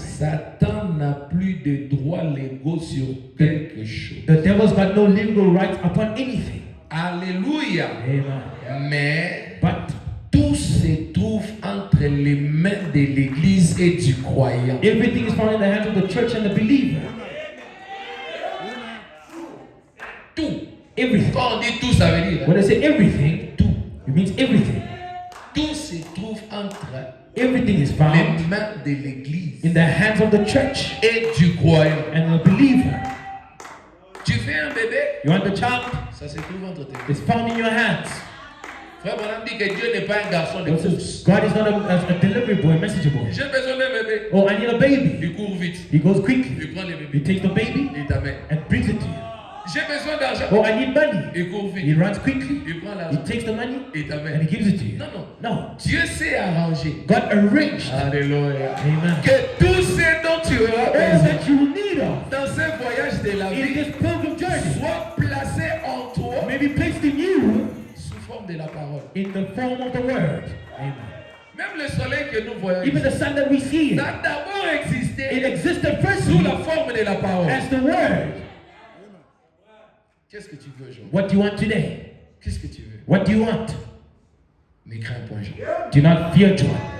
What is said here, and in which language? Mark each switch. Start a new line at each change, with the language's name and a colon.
French: Satan n'a plus de droits légaux sur quelque chose.
English: The devil's got no legal right upon anything. Alléluia. Amen.
French: Mais
English: But
French: tout se trouve entre les mains de l'Église et du croyant.
English: everything is found in the hands of the church and the believer.
French: Tout.
English: Everything.
French: Quand on dit tout, ça veut dire
English: When I say everything,
French: tout.
English: it means everything.
French: Tout se trouve entre
English: Everything is
French: les
English: found
French: mains de l'Église
English: in the hands of the church
French: et du croyant.
English: and the believer.
French: Tu fais un bébé,
English: You want the child?
French: ça se trouve entre tes mains.
English: It's found in your hands.
French: Frère Branham dit que Dieu n'est pas un garçon de
English: God
French: course.
English: says God is not a delivery boy, a messenger boy.
French: J'ai besoin d'un bébé.
English: Oh, I need a baby.
French: Il court vite.
English: He goes quickly.
French: Il prend le
English: He
French: bébé.
English: takes the baby
French: Il t'amène.
English: and brings it to you.
French: J'ai besoin d'argent.
English: Oh, I need money.
French: Il court
English: He
French: vite.
English: runs quickly.
French: Il prend
English: He
French: l'argent.
English: takes the money
French: Il
English: and
French: t'amène.
English: he gives it to you.
French: Non, non.
English: No.
French: Dieu s'est arrangé.
English: God arranged. Alléluia. Amen.
French: Que tout ce dont tu auras
English: All
French: besoin
English: that you need of
French: dans ce voyage de la
English: in
French: vie
English: this pilgrim journey
French: soit placé en toi
English: may be placed in you
French: sous forme de la parole.
English: in the form of the word. Amen.
French: Même le soleil que nous voyons,
English: even the sun that we see,
French: ça a d'abord
English: it
French: existé
English: existed first
French: sous la forme de la parole.
English: as the word.
French: Qu'est-ce que tu veux aujourd'hui?
English: What do you want today?
French: Qu'est-ce que tu veux?
English: What do you want?
French: Ne crains point, Jean.
English: Do not fear, John.